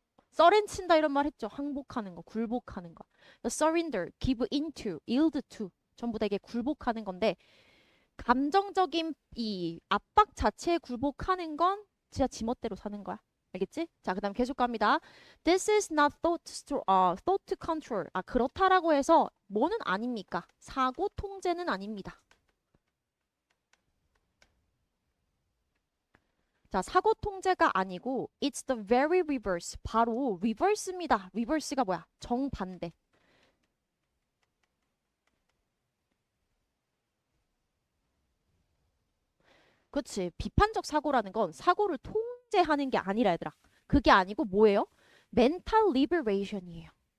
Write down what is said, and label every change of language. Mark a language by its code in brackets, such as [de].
[ko] 서렌 친다 이런 말 했죠. 항복하는 거, 굴복하는 거. [en] surrender, give into, yield to [ko] 전부 다 이게 굴복하는 건데 감정적인 이 압박 자체에 굴복하는 건 진짜 지멋대로 사는 거야. 알겠지? 자, 그다음 계속 갑니다. [en] This is not thought control. [ko] 그렇다라고 해서 뭐는 아닙니까? 사고 통제는 아닙니다. 자, 사고 통제가 아니고 [en] it's the very reverse. [ko] 바로 reverse입니다. reverse가 뭐야? 정반대. 그치. 비판적 사고라는 건 사고를 통제하는 게 아니라 얘들아. 그게 아니고 뭐예요? [en] mental liberation [ko] 이에요.